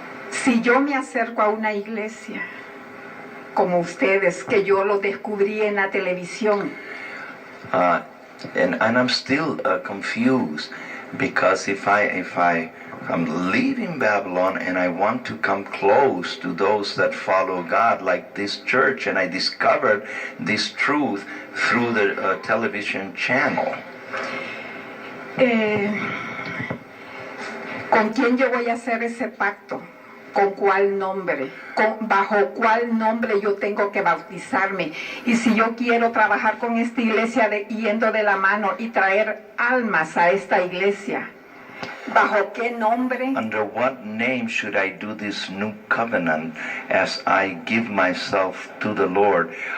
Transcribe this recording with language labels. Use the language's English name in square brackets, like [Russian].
[Spanish] Si yo me acerco a una iglesia como ustedes, que yo lo descubrí en la televisión, [English] and I'm still confused, because if I'm leaving Babylon and I want to come close to those that follow God, like this church, and I discovered this truth through the television channel. [Spanish] ¿Con quién yo voy a hacer ese pacto? ¿Con cuál nombre? ¿Bajo cuál nombre yo tengo que bautizarme? Y si yo quiero trabajar con esta iglesia yendo de la mano y traer almas a esta iglesia, ¿bajo qué nombre? [English] Under what name should I do this new covenant as I give myself to the Lord?